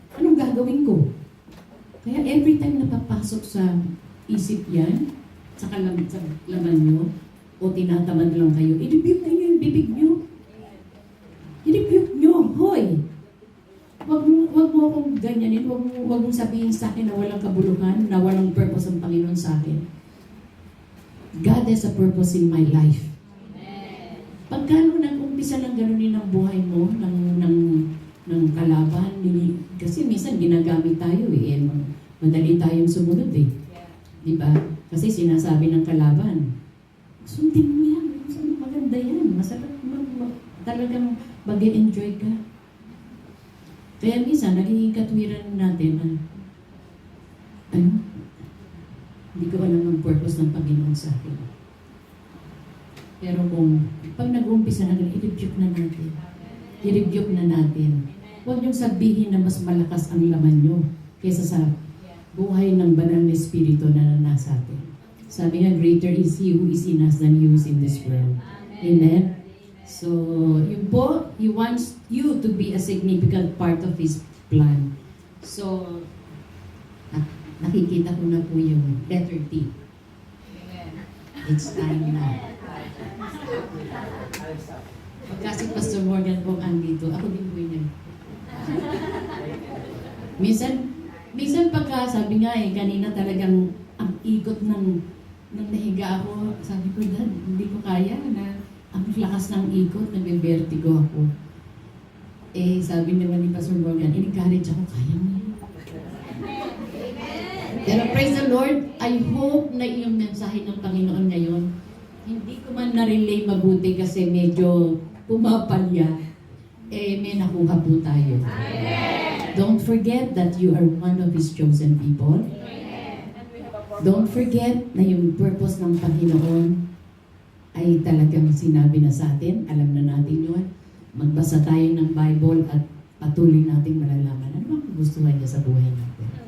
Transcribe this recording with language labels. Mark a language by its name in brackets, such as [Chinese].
[Filipino] Anong gagawin ko? Kaya [English] every time [Filipino] napapasok sa isip yan, sa laman nyo, o tinatamad lang kayo, i-rebuke na nyo yung bibig nyo. I-rebuke nyo, hoy! Wag mo akong ganyanin, wag mong sabihin sa akin na walang kabuluhan, na walang purpose ang Panginoon sa akin. [English] God has a purpose in my life. [Filipino] Pagkano nag-umpisa ng ganunin ang buhay mo, ng kalaban, kasi minsan ginagamit tayo eh, madali tayong sumunod eh. Di ba? Kasi sinasabi ng kalaban, sundin mo yan, maganda yan, masarap, talagang mag-enjoy ka. Kaya minsan, nagiging katwiran natin na, hindi ko alam ang purpose ng Panginoon sa akin. Pero pag nag-uumpisa na, i-rebuke na natin. I-rebuke na natin. Huwag niyong sabihin na mas malakas ang laman niyo kaysa sa buhay ng banal na Espiritu na nasa atin. Sabi nga, [English] greater is He who is in us than He who is in this world. Amen? [Filipino] So, yun po, [English] He wants you to be a significant part of His plan. [Filipino] So, nakikita ko na po yung letter T. [English] It's time na. [Filipino] Pagka si Pastor Morgan po andito, ako din po yun. Minsan pagka sabi nga kanina talagang ang ikot ng nahiga ako, sabi ko, Dad, hindi ko kaya na ang lakas ng ikot, nagbe-vertigo ako. Sabi naman ni Pastor Morgan, in-encourage ako, kaya mo yun. Pero [English] praise the Lord, I hope [Filipino] na yung mensahe ng Panginoon ngayon, hindi ko man na-relay mabuti kasi medyo pumapalya, may nakuha po tayo. [English] Don't forget that you are one of His chosen people. Don't forget [Filipino] na yung purpose ng Panginoon ay talagang sinabi na sa atin. Alam na natin yun. Magbasa tayo ng Bible at patuloy nating malalaman ano ang gustuhan niya sa buhay natin.